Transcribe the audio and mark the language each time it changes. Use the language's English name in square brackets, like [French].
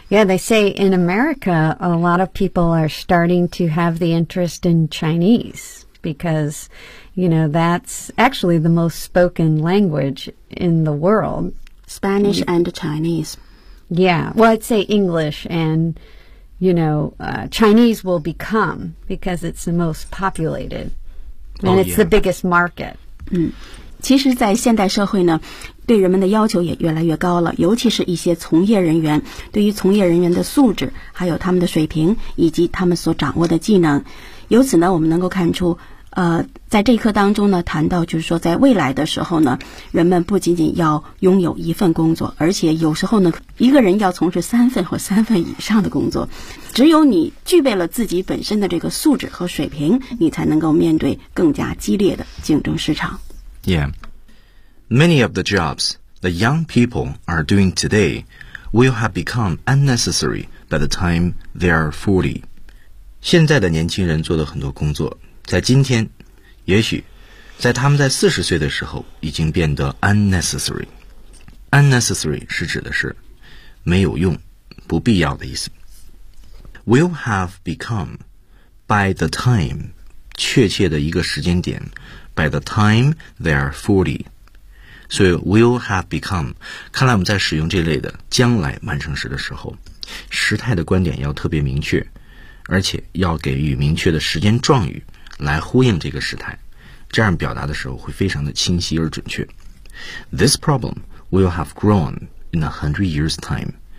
[English] Yeah, they say in America, a lot of people are starting to have the interest in Chinese because, you know, that's actually the most spoken language in the world. Spanish and Chinese. Yeah, well, I'd say English and, you know, Chinese will become because it's the most populated and、 oh, it's、 the biggest market. Mm. [Chinese] 其实在现代社会呢对人们的要求也越来越高了尤其是一些从业人员对于从业人员的素质还有他们的水平以及他们所掌握的技能由此呢我们能够看出在这一课当中呢谈到就是说在未来的时候呢人们不仅仅要拥有一份工作而且有时候呢一个人要从事三份或三份以上的工作只有你具备了自己本身的这个素质和水平你才能够面对更加激烈的竞争市场 [English] Yeah. Many of the jobs that young people are doing today will have become unnecessary by the time they are 40. [Chinese] 现在的年轻人做的很多工作在今天也许在他们在40岁的时候已经变得 unnecessary. Unnecessary 是指的是没有用不必要的意思。 [English] Will have become by the time [Chinese] 确切的一个时间点 [English] By the time they are 40. So will have become. [Chinese] 看来我们在使用这类的将来完成时的时候时态的观点要特别明确而且要给予明确的时间状语来呼应这个时态这样表达的时候会非常的清晰而准确。 [English] This problem will have grown in 100 years time.